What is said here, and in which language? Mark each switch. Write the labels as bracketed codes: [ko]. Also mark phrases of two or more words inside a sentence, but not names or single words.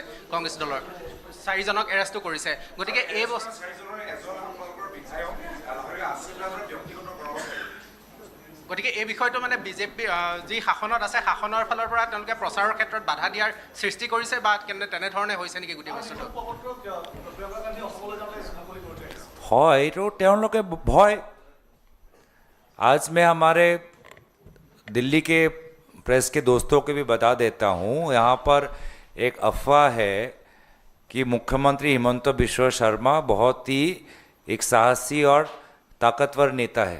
[as] কংগ্ৰেছ দলৰ 4জনক এৰেষ্টটো কৰিছে, গতিকে এই বিষয়টো মানে বিজেপি যি শাসনত আছে, শাসনৰ ফালৰ পৰা তেওঁলোকে প্ৰচাৰৰ ক্ষেত্ৰত বাধা দিয়াৰ সৃষ্টি কৰিছে, বা তেনেধৰণে হৈছে নেকি গোটেই বস্তুটো? হয়, এইটো তেওঁলোকে ভয়। [hi] आज मैं हमारे दिल्ली के प्रेस के दोस्तों को भी बता देता हूँ, यहाँ पर एक अफवाह है कि मुख्यमंत्री हिमंत बिश्व शर्मा बहुत ही एक साहसी और ताकतवर नेता है।